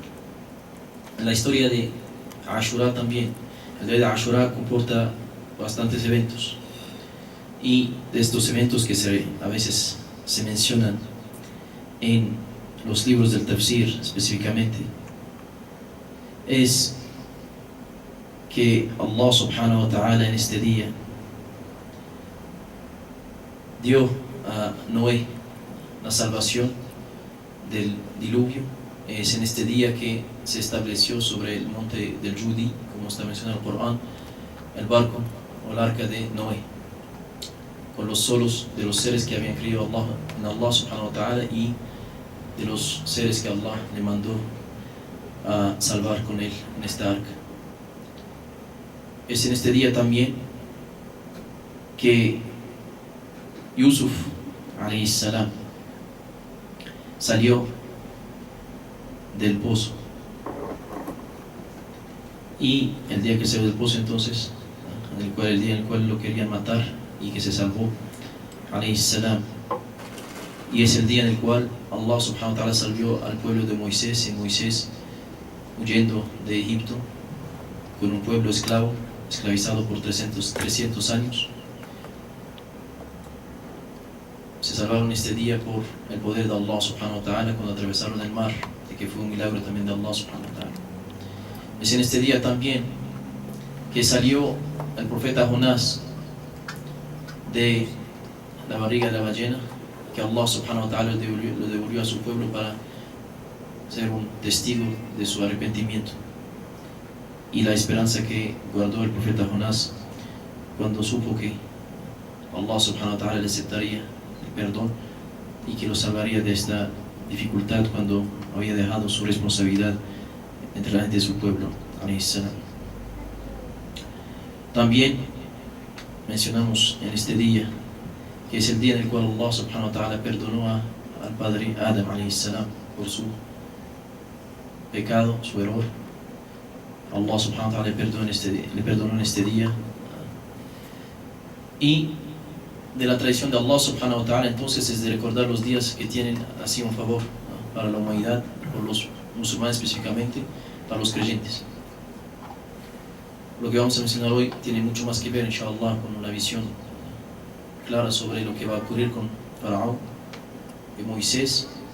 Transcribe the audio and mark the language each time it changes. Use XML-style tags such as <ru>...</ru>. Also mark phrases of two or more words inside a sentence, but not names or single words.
<es>En la historia de Ashura también, el día de Ashura comporta bastantes eventos, y de estos eventos que a veces se mencionan en los libros del tafsir específicamente, es que Allah</es> <ar>سبحانه وتعالى</ar> <es>en este día dio a Noé la salvación del diluvio. Es en este día que se estableció sobre el monte del Judi, como está mencionado en el Corán, el barco o el arca de Noé, con los solos de los seres que habían creído en Allah</es> <ar>سبحانه وتعالى</ar> <es>y de los seres que Allah le mandó a salvar con él en esta arca. Es en este día también que Yusuf</es> <ar>عليه السلام</ar> <es>salió del pozo, y el día que salió del pozo entonces, el día en el cual lo querían matar y que se salvó</es> <ar>عليه السلام,</ar> <es>y es el día en el cual Allah</es> <ar>سبحانه وتعالى</ar> <es>salvó al pueblo de Moisés, y Moisés huyendo de Egipto con un pueblo esclavizado por 300 años, se salvaron este día por el poder de Allah</es> <ar>سبحانه وتعالى</ar> <es>cuando atravesaron el mar, de que fue un milagro también de Allah</es> <ar>سبحانه وتعالى.</ar> <es>Es en este día también que salió el profeta Jonás de la barriga de la ballena, que Allah</es> <ar>سبحانه وتعالى</ar> <es>lo devolvió a su pueblo para ser un testigo de su arrepentimiento, y la esperanza que guardó el profeta Jonás cuando supo que Allah</es> <ar>سبحانه وتعالى</ar> <es>le aceptaría el perdón y que lo salvaría de esta dificultad cuando había dejado su responsabilidad entre la gente de su pueblo. También mencionamos en este día que es el día en el cual Allah</es> <ar>سبحانه وتعالى</ar> <es>perdonó al padre Adam por su pecado, su error. Allah</es> <ar>سبحانه وتعالى</ar> <es>le perdonó en este día. Y de la tradición de Allah</es> <ar>سبحانه وتعالى</ar> <es>entonces es de recordar los días que tienen así un favor para la humanidad, por los musulmanes específicamente, para los creyentes. Lo que vamos a mencionar hoy tiene mucho más que ver,</es> <ar>إن شاء الله,</ar> <es>con una visión clara sobre lo que va a ocurrir con Faraón y Moisés.</es>